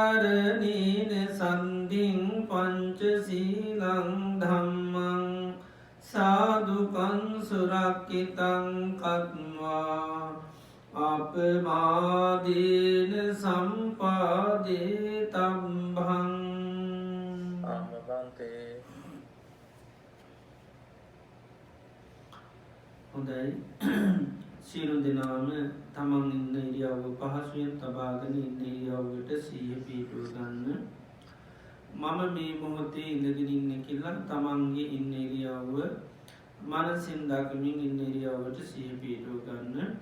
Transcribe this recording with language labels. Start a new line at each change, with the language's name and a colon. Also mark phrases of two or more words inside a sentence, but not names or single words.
Pali: තිසරණේන සන්ධින් පංචශීලං ධම්මං සාදුකං සුරක්කිතං කତ୍වා අපමාදීන සම්පාදේ තම්භං.
Sinhala: ආමබන්තේ. හොඳයි. සියලු දෙනාම තමන් ඉන්න ඉරියව්ව පහසුවෙන් තබාගෙන ඉන්න ඉරියව්වට සිහිය පිහිටුව ගන්න. මම මේ මොහොතේ ඉඳගෙන ඉන්නේ කියලා තමන්ගේ ඉන්න ඉරියව්ව මනසින් දකිමින් ඉන්න ඉරියව්වට සිහිය පිහිටුව ගන්න.